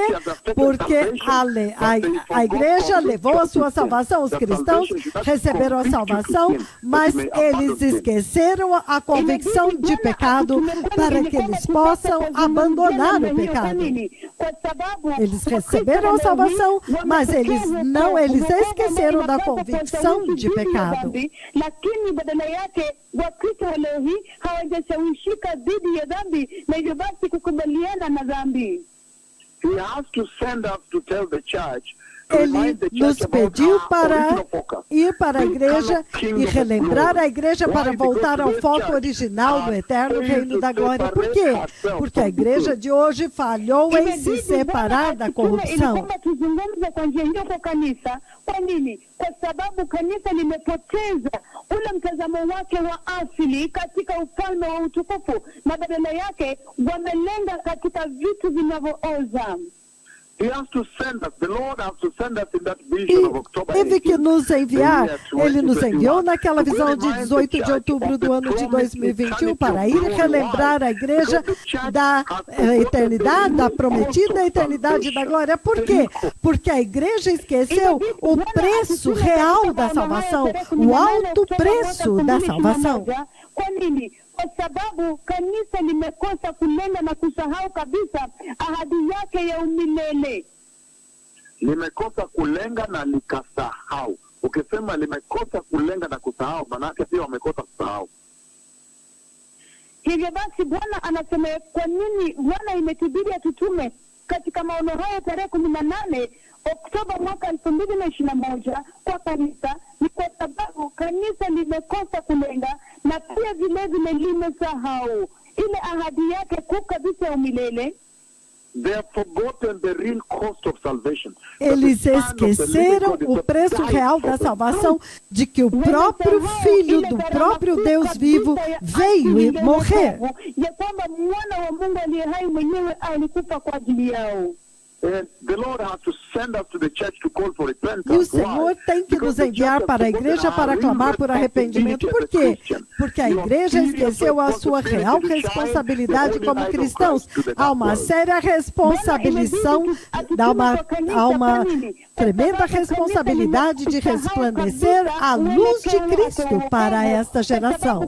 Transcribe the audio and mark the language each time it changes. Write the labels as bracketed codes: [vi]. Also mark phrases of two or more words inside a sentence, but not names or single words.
[pt] Porque a igreja levou a sua salvação, os cristãos receberam a salvação, mas eles esqueceram a convicção de pecado para que eles possam abandonar o pecado. Eles receberam a salvação, mas eles esqueceram da convicção de pecado. [sw] Badala yake Wakristo wa leo hii hawajashawishika dhidi ya dhambi na hivyo basi kukubaliana na dhambi. [en] He has to send us to tell the church. [pt] Ele nos pediu para ir para a igreja e relembrar a igreja para voltar ao foco original do eterno reino da glória. Por quê? Porque a igreja de hoje falhou em se separar da corrupção. [sw] Kwa nini? Kwa sababu kanisa limepoteza ule mtazamo wake wa asili katika ufalme wa utukufu na badala yake wamelenga katika vitu vinavyooza. [pt] Teve que nos enviar, ele nos enviou naquela visão de 18 de outubro do ano de 2021 para ir relembrar a igreja da eternidade, da prometida eternidade da glória. Por quê? Porque a igreja esqueceu o preço real da salvação, o alto preço da salvação. [sw] kwa sababu kanisa limekosa kulenga na kusahau kabisa ahadi yake ya umilele. Limekosa kulenga na likasahau. Ukisema limekosa kulenga na kusahau, manake pia wamekosa kusahau. Hivyo basi Bwana anasema kwa nini Bwana imetubidi atutume katika maono haya tarehe 18 Oktoba mwaka 2021 kwa kanisa, ni kwa sababu kanisa limekosa kulenga na pia vile vile limesahau ile ahadi yake kuu kabisa ya umilele. [en] They have forgotten the real cost of salvation. [pt] Eles esqueceram o preço real da salvação, de que o próprio Filho do próprio Deus vivo veio e morrer. [sw] Ya kwamba mwana wa Mungu aliye hai mwenyewe alikufa kwa ajili yao. [en] And the Lord has to send us to the church to call for repentance. [pt] E o Senhor tem que nos enviar para a igreja para clamar por arrependimento. Por quê? Porque a igreja esqueceu a sua real responsabilidade como cristãos. Há uma séria responsabilização, há uma tremenda responsabilidade de resplandecer a luz de Cristo para esta geração.